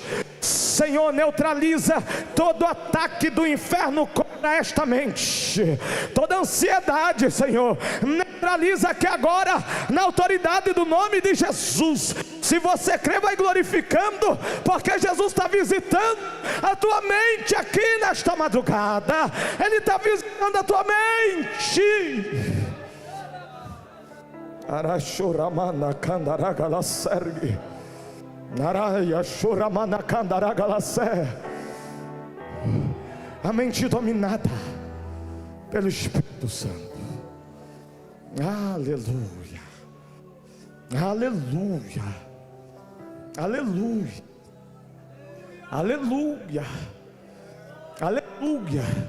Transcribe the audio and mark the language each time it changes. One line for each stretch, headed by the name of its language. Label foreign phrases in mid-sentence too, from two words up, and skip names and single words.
Portuguese: Senhor, neutraliza todo ataque do inferno contra esta mente, toda ansiedade, Senhor, neutraliza aqui agora, na autoridade do nome de Jesus. Se você crê, vai glorificando, porque Jesus está visitando a tua mente aqui nesta madrugada. Ele está visitando a tua mente. Arashuramana kandaragala sergi. Naraya Shuramana Kandaragalasé. A mente dominada pelo Espírito Santo. Aleluia, aleluia, aleluia, aleluia, aleluia.